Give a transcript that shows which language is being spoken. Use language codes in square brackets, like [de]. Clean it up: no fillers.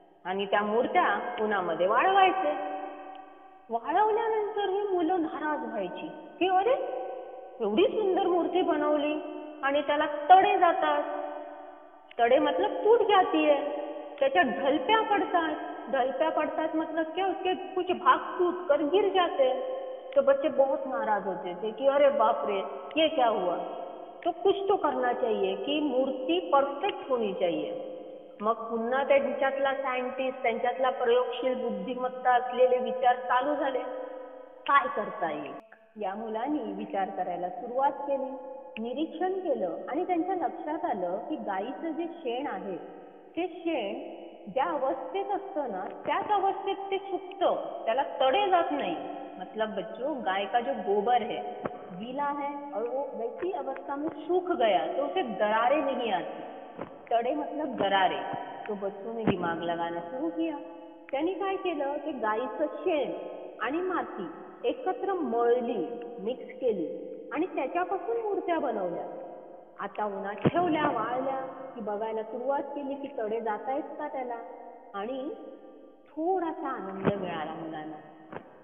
[mr] आणि त्या मूर्त्या उन्हामध्ये वाळवायचे. वाळवल्यानंतर ही मुलं नाराज व्हायची की अरे एवढी सुंदर मूर्ती बनवली आणि त्याला तडे जातात. तडे [hi] मतलब टूट जाती है, [mr] त्याच्या ढलप्या पडतात. [hi] ढलप्या पड़तात मतलब क्या, उसके कुछ भाग टूट कर गिर जाते. तो बच्चे बहुत नाराज होते थे कि अरे बाप रे ये क्या हुआ. तो कुछ तो करना चाहिए की मूर्ती परफेक्ट होनी चाहिए. [mr] मग पुन्हा त्यांच्यातला सायंटिस्ट, त्यांच्यातला प्रयोगशील बुद्धिमत्ता असलेले विचार चालू झाले. काय करता येईल. या मुलांनी विचार करायला सुरुवात केली, निरीक्षण केलं आणि त्यांच्या लक्षात आलं की गाईचं जे शेण आहे ते शेण ज्या अवस्थेत असतं ना त्याच अवस्थेत ते सुकतं, त्याला तडे जात नाही. [hi] मतलब बच्चों, गाय का जो गोबर है गीला है और वो वैसी अवस्था में सूख गया तो उसे दरारें नहीं आती. तड़े मतलब दरारे. तो बच्चों ने दिमाग लगाना सुरू किया. [mr] त्यांनी काय केलं की गाईचं शेण आणि माती एकत्र मळली, मिक्स केली आणि त्याच्यापासून मूर्त्या बनवल्या. आता उन्हात ठेवल्या, वाळल्या की बघायला सुरुवात केली की तडे जातायत का त्याला. आणि थोडासा आनंद मिळाला मुलांना.